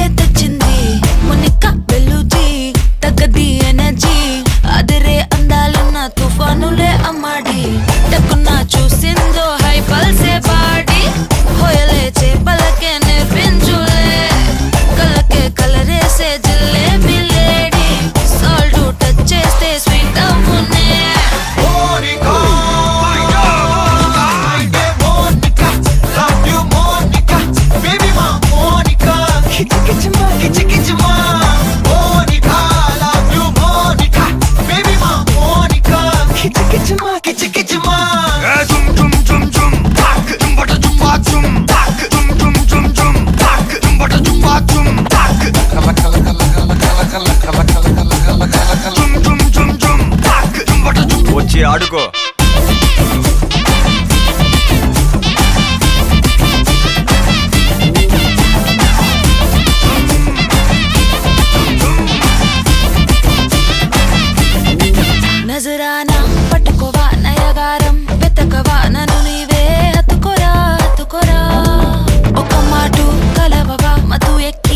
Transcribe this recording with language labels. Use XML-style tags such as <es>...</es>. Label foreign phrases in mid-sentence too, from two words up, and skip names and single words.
<te>తెచ్చింది మొనికా బెలూచి తగ్గది ఎనర్జీ అదిరే అందాలున్న తుఫానులే అమ్మాడి టక్కున చూసిందో హై పల్సే పాడి హోయలే చేపలకే నేర్పించులే కళ్ళకే కలరేసే జిల్లేబీ లేడి</te> <en>salt touch</en> <te>చేస్తే స్వీట్ అవునే</te> <en>Monica, Monica, love you Monica, baby ma Monica, kichi kichi ma, Monica, love you Monica, baby ma Monica, kichi kichi ma.</en> <te>వచ్చి ఆడుకో నజరానా పట్టుకోవా నయగారం వెతకవా నన్ను నీవే హత్తుకోరా హత్తుకోరా ఒక మాటు కలవవా మతు ఎక్కి</te>